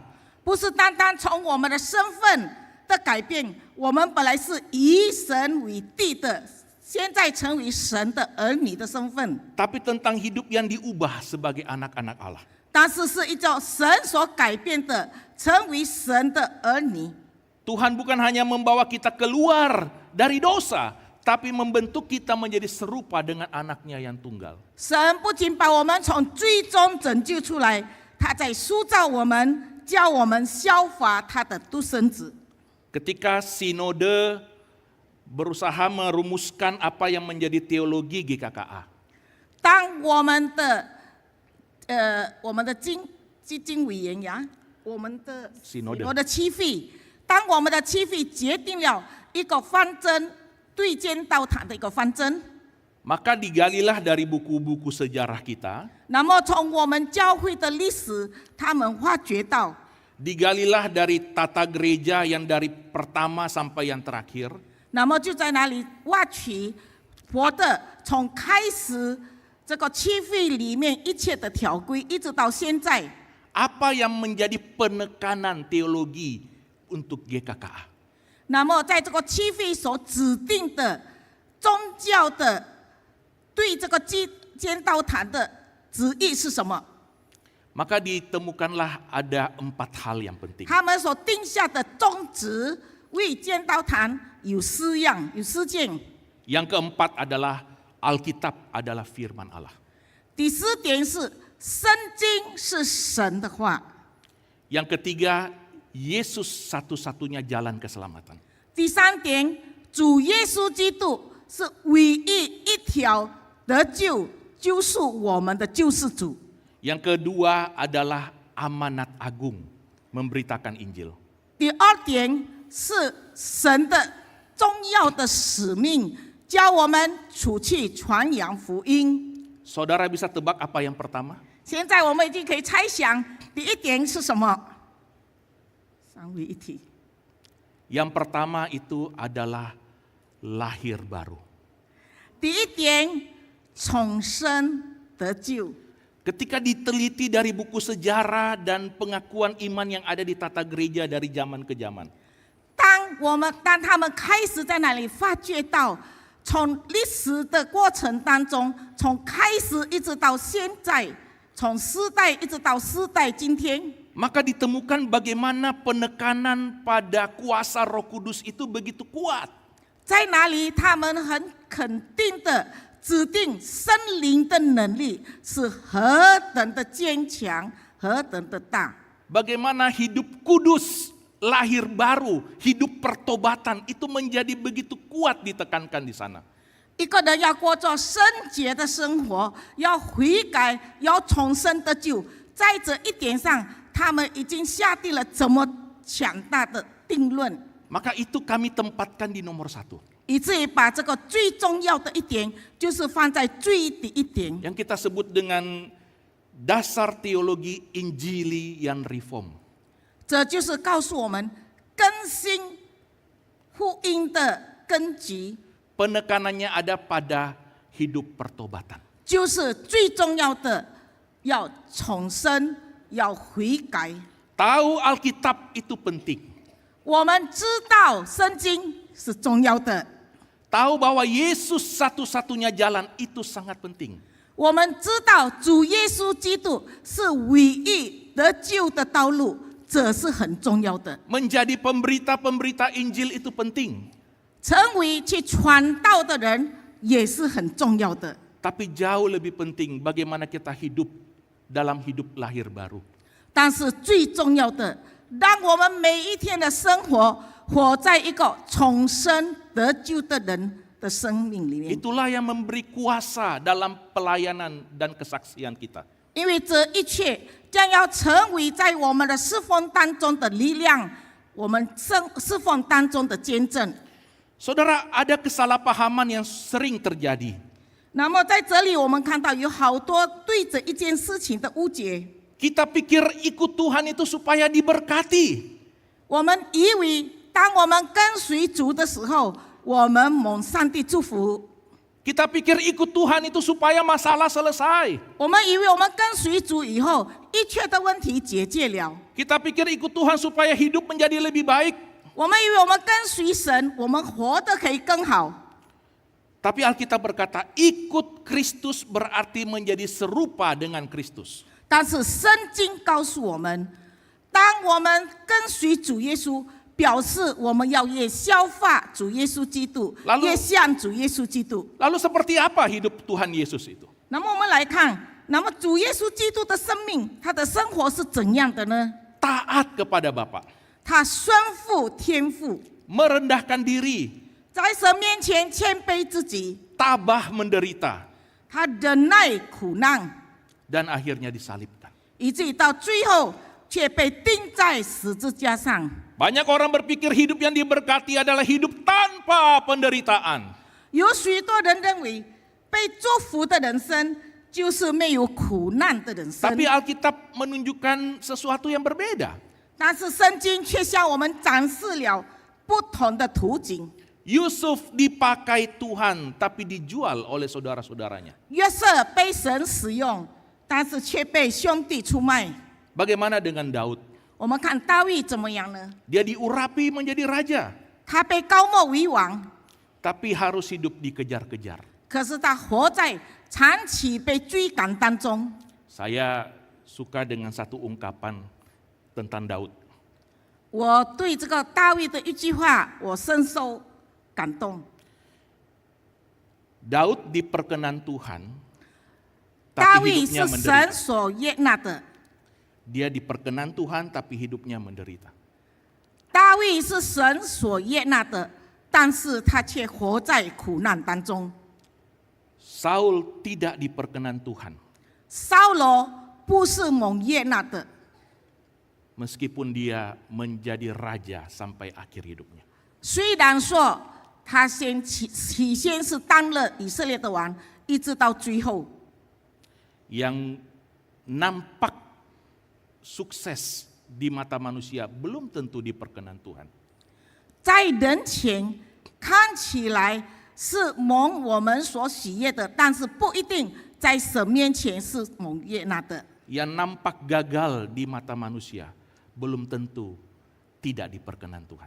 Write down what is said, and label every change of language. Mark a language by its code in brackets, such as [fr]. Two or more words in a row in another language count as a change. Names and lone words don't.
[zh] 不是单单从我们的身份的改变，我们本来是以神为地的，现在成为神的儿女的身份， [id] Tapi tentang hidup yang diubah sebagai anak-anak Allah. [zh] 但是是依照神所改变的，成为神的儿女。 [id] Tuhan bukan hanya membawa kita keluar dari dosa, tapi membentuk kita menjadi serupa dengan anaknya yang tunggal. [zh] 神不仅把我们从最终拯救出来，他在塑造我们，教我们效法他的独生子。 [id] Ketika sinode berusaha merumuskan apa yang menjadi teologi GKKA. [zh] 当我们的经委员呀，我们的 Sinode 区会，当我们的区会决定了一个方针，对间道堂的一个方针， [id] Maka digalilah dari buku-buku sejarah kita, [zh] 那么从我们教会的历史，他们发觉到， [id] digalilah dari tata gereja yang dari pertama sampai yang terakhir, [zh] 那么就在那里挖取佛的从开始这个区会里面一切的条规，一直到现在。 [id] apa yang menjadi penekanan teologi untuk GKKA. [zh] 那么在这个区会所指定的宗教的对这个间道堂的旨意是什么？ [id] Maka ditemukanlah ada 4 hal yang penting. [zh] 他们所定下的宗旨为间道堂有4样，有4件。 [id] Yang keempat adalah Alkitab adalah firman Allah. [zh] 第4点是圣经是神的话。 [id] Yang ketiga, Yesus satu-satunya jalan keselamatan. [zh] 第3点，主耶稣基督是唯一一条得救、救赎我们的救世主。 [id] Yang kedua adalah amanat agung, memberitakan Injil. [zh] 第2点是神的重要的使命，叫我们出去传扬福音。 [id] Saudara bisa tebak apa yang pertama? [zh] 现在我们已经可以猜想，第1点是什么？三位一体。 [id] Yang pertama itu adalah lahir baru. [zh] 第1点，重生得救。 [id] Ketika diteliti dari buku sejarah dan pengakuan iman yang ada di tata gereja dari zaman ke zaman, [zh] 当他们开始在那里发觉到，从历史的过程当中，从开始一直到现在，从世代一直到世代今天， [id] maka ditemukan bagaimana penekanan pada kuasa Roh Kudus itu begitu kuat. [zh] 在哪里他们很肯定的指定圣灵的能力是何等的坚强，何等的大。 [id] Bagaimana hidup kudus, lahir baru, hidup pertobatan itu menjadi begitu kuat ditekankan di sana. [zh] 一个人要过着圣洁的生活，要悔改，要重生得救，在这一点上，他们已经下定了这么强大的定论， [id] Maka itu kami tempatkan di nomor 1. [zh] 以至于把这个最重要的一点，就是放在最第一点。 [id] Yang kita sebut dengan dasar teologi Injili yang reform. [zh] 这就是告诉我们更新福音的根基， [id] Penekanannya ada pada hidup pertobatan. [zh] 就是最重要的要重生，要悔改。 [id] Tahu Alkitab itu penting. [zh] 我们知道圣经是重要的， [id] Tahu bahwa Yesus satu-satunya jalan itu sangat penting. [zh] 我们知道主耶稣基督是唯一得救的道路，这是很重要的。 [id] Menjadi pemberita-pemberita Injil itu penting. [zh] 成为去传道的人也是很重要的。 [id] Tapi jauh lebih penting bagaimana kita hidup dalam hidup lahir baru. [zh] 但是最重要的，让我们每一天的生活活在一个重生得救的人的生命里面。 [id] Itulah yang memberi kuasa dalam pelayanan dan kesaksian kita. [zh] 因为这一切将要成为在我们的侍奉当中的力量，我们侍奉当中的见证。 [id] Saudara, ada kesalahpahaman yang sering terjadi. [zh] 那么在这里，我们看到有好多对这一件事情的误解。 [id] Kita pikir ikut Tuhan itu supaya diberkati. [zh] 我们以为，当我们跟随主的时候，我们蒙上帝祝福。 [id] Kita pikir ikut Tuhan itu supaya masalah selesai. [zh] 我们以为我们跟随主以后，一切的问题解决了。 [id] Kita pikir ikut Tuhan supaya hidup menjadi lebih baik. [zh] 我们以为我们跟随神，我们活得可以更好。 [id] Tapi Alkitab berkata, ikut Kristus berarti menjadi serupa dengan Kristus. [zh] 但是圣经告诉我们，当我们跟随主耶稣，表示我们要越效法主耶稣基督， Lalu- 越像主耶稣基督。 [id] Lalu seperti apa hidup Tuhan Yesus itu? [zh] 那么我们来看，那么主耶稣基督的生命，他的生活是怎样的呢？ [id] Taat kepada Bapa, [zh] 他顺服天父， [id] merendahkan diri, [zh] 在神面前谦卑自己， [id] tabah menderita, [zh] 他忍耐苦难， [id] dan akhirnya disalibkan. [zh] 以至于到最后却被钉在十字架上。 [id] Banyak orang berpikir hidup yang diberkati adalah hidup tanpa penderitaan. [zh] 有许多人认为，被祝福的人生就是没有苦难的人生。 [id] Tapi Alkitab menunjukkan sesuatu yang berbeda. [zh] 但是圣经却向我们展示了不同的途径。 [id] Yusuf dipakai Tuhan tapi dijual oleh saudara-saudaranya. [zh] 约瑟被神使用，但是却被兄弟出卖。 [id] Bagaimana dengan Daud? [zh] 我们看大卫怎么样呢？ [id] Dia diurapi menjadi raja, [zh] 他被高莫为王， [id] tapi harus hidup dikejar-kejar. [zh] 可是他活在长期被追赶当中。 [id] Saya suka dengan satu ungkapan tentang Daud. [zh] 我对这个大卫的一句话，我深受感动。 [id] Daud diperkenan Tuhan, [zh] 大 tapi 卫 hidupnya 是神 menderita. 所悦纳的， [id] Dia diperkenan Tuhan, tapi hidupnya menderita. [zh] 大卫是神所悦纳的，但是他却活在苦难当中。 [id] Saul tidak diperkenan Tuhan, [zh] 扫罗不是蒙悦纳的， [id] meskipun dia menjadi raja sampai akhir hidupnya. [zh] 虽然说他起先是当了以色列的王，一直到最后， [id] Yang nampak sukses di mata manusia belum tentu diperkenan Tuhan. [zh] 在人前看起来是蒙我们所喜悦的，但是不一定在神面前是蒙悦纳的。 [id] Yang nampak gagal di mata manusia belum tentu tidak diperkenan Tuhan.